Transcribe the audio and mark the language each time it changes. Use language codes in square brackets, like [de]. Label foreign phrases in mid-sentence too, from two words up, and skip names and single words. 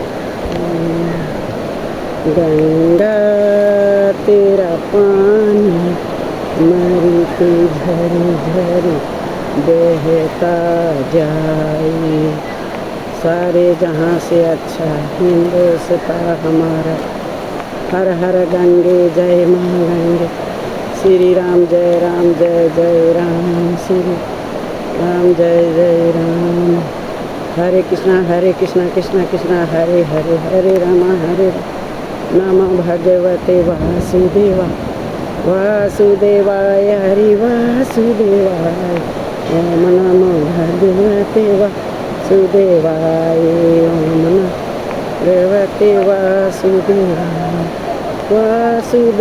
[hi] गंगा तेरा पानी अमृत झर झर बहता जाए। सारे जहाँ से अच्छा हिंदुस्तान हमारा। हर हर गंगे जय माँ गंगे। श्री राम जय राम श्री राम जय राम। [sa] हरे कृष्णा कृष्णा कृष्णा हरे हरे हरे राम नमो भगवते वासुदेवा वासुदेवाय हरि वासुदेवाय। ओम नमो भगवते वासुदेवाय। ओम नमो भगवते वासुदेवाय वासुदेव।